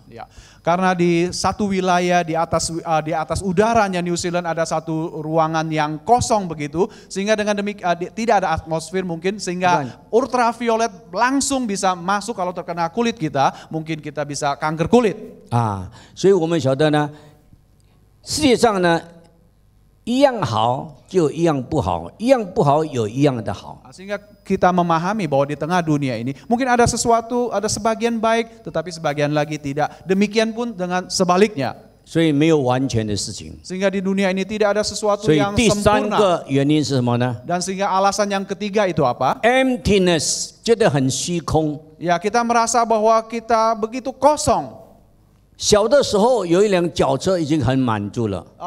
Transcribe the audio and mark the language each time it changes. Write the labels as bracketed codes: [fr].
[id] Ya, karena di satu wilayah di atas udaranya New Zealand ada satu ruangan yang kosong begitu, sehingga dengan demikian tidak ada atmosfer mungkin, sehingga ultraviolet langsung bisa masuk kalau terkena kulit kita, mungkin kita bisa kanker kulit. [zh] 啊，所以我们晓得呢，世界上呢，一样好就有一样不好，一样不好有一样的好。 [id] Sehingga kita memahami bahwa di tengah dunia ini mungkin ada sesuatu, ada sebagian baik, tetapi sebagian lagi tidak. Demikian pun dengan sebaliknya. [zh] 所以没有完全的事情。 [id] Sehingga di dunia ini tidak ada sesuatu [zh] 所以 [id] yang [zh] 第三 [id] sempurna. [zh] 个原因是什么呢 [id] Dan sehingga alasan yang ketiga itu apa? [zh] ？Emptiness，觉得很虚空。 [id] Ya, kita merasa bahwa kita begitu kosong. [zh] 小的时候有一辆脚车已经很满足了，